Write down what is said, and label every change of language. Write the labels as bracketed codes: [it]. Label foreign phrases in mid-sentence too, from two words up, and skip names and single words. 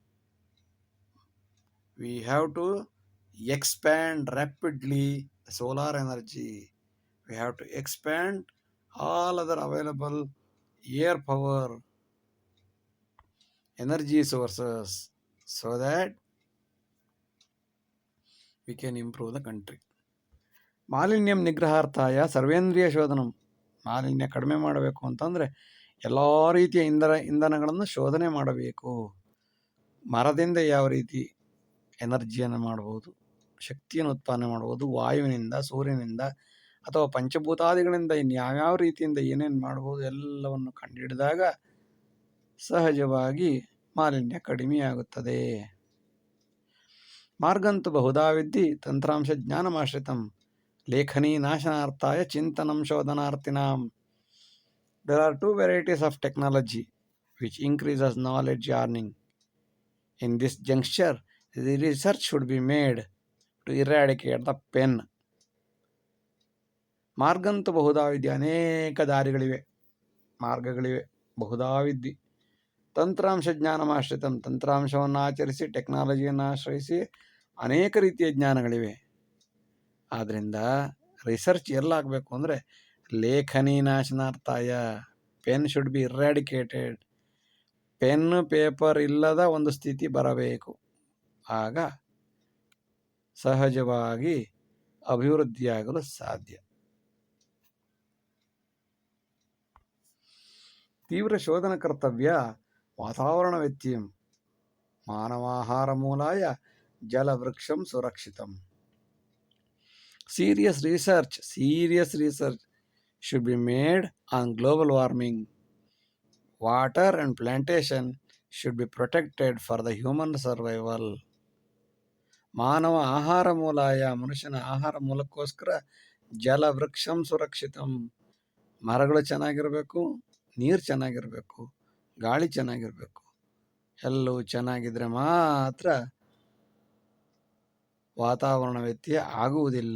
[en] We have to expand rapidly the solar energy. We have to expand all other available air power energy sources so that we can improve the country. [sa] ಮಾಲಿನ್ಯಂ ನಿಗ್ರಹಾರ್ಥಾಯ ಸರ್ವೇಂದ್ರಿಯ ಶೋಧನಂ. [kn] ಮಾಲಿನ್ಯ ಕಡಿಮೆ ಮಾಡಬೇಕು ಅಂತಂದರೆ ಎಲ್ಲ ರೀತಿಯ ಇಂಧನಗಳನ್ನು ಶೋಧನೆ ಮಾಡಬೇಕು. ಮರದಿಂದ ಯಾವ ರೀತಿ ಎನರ್ಜಿಯನ್ನು ಮಾಡ್ಬೋದು, ಶಕ್ತಿಯನ್ನು ಉತ್ಪಾದನೆ ಮಾಡ್ಬೋದು, ವಾಯುವಿನಿಂದ, ಸೂರ್ಯನಿಂದ ಅಥವಾ ಪಂಚಭೂತಾದಿಗಳಿಂದ ಇನ್ಯಾವ್ಯಾವ ರೀತಿಯಿಂದ ಏನೇನು ಮಾಡ್ಬೋದು ಎಲ್ಲವನ್ನು ಕಂಡುಹಿಡಿದಾಗ ಸಹಜವಾಗಿ ಮಾಲಿನ್ಯ ಕಡಿಮೆಯಾಗುತ್ತದೆ. [sa] ಮಾರ್ಗಂತು ಬಹುಧಾ ವಿದ್ಧಿ ತಂತ್ರಾಂಶ ಜ್ಞಾನಮಾಶ್ರಿತಂ ಲೇಖನಿ ನಾಶನಾರ್ಥಾಯ ಚಿಂತನಂ ಶೋಧನಾರ್ಥಿನಾಂ. [en] There are two varieties of technology which increases knowledge earning. In this juncture, the research should be made to eradicate the pen. [sa] ಮಾರ್ಗಂತು ಬಹುಧಾ ವಿದ್ಯೆ, [kn] ಅನೇಕ ದಾರಿಗಳಿವೆ, ಮಾರ್ಗಗಳಿವೆ. [sa] ಬಹುಧಾ ವಿದ್ಯೆ ತಂತ್ರಾಂಶ ಜ್ಞಾನಮಾಶ್ರಿತಂ, [kn] ತಂತ್ರಾಂಶವನ್ನು ಆಚರಿಸಿ ಟೆಕ್ನಾಲಜಿಯನ್ನು ಆಶ್ರಯಿಸಿ ಅನೇಕ ರೀತಿಯ ಜ್ಞಾನಗಳಿವೆ. ಆದ್ದರಿಂದ ರಿಸರ್ಚ್ ಎಲ್ಲಾಗಬೇಕು ಅಂದರೆ [sa] ಲೇಖನಿ ನಾಶನಾರ್ಥಾಯ, [en] pen should be eradicated. pen paper [kn] ಇಲ್ಲದ ಒಂದು ಸ್ಥಿತಿ ಬರಬೇಕು. ಆಗ ಸಹಜವಾಗಿ ಅಭಿವೃದ್ಧಿಯಾಗಲು ಸಾಧ್ಯ. [sa] ತೀವ್ರ ಶೋಧನ ಕರ್ತವ್ಯ ವಾತಾವರಣ ವ್ಯತ್ಯಯಂ ಮಾನವಾಹಾರ ಮೂಲಾಯ ಜಲವೃಕ್ಷಂ ಸುರಕ್ಷಿತಂ. [en] Serious research should be made on global warming. Water and plantation should be protected for the human survival. [sa] ಮಾನವ ಆಹಾರ ಮೂಲಾಯ, [kn] ಮನುಷ್ಯನ ಆಹಾರ ಮೂಲಕ್ಕೋಸ್ಕರ [sa] ಜಲವೃಕ್ಷಂ ಸುರಕ್ಷಿತಂ. [kn] ಮರಗಳು ಚೆನ್ನಾಗಿರಬೇಕು, ನೀರು ಚೆನ್ನಾಗಿರಬೇಕು, ಗಾಳಿ ಚೆನ್ನಾಗಿರಬೇಕು. ಎಲ್ಲವೂ ಚೆನ್ನಾಗಿದ್ರೆ ಮಾತ್ರ ವಾತಾವರಣ ವ್ಯತ್ಯಯ ಆಗುವುದಿಲ್ಲ.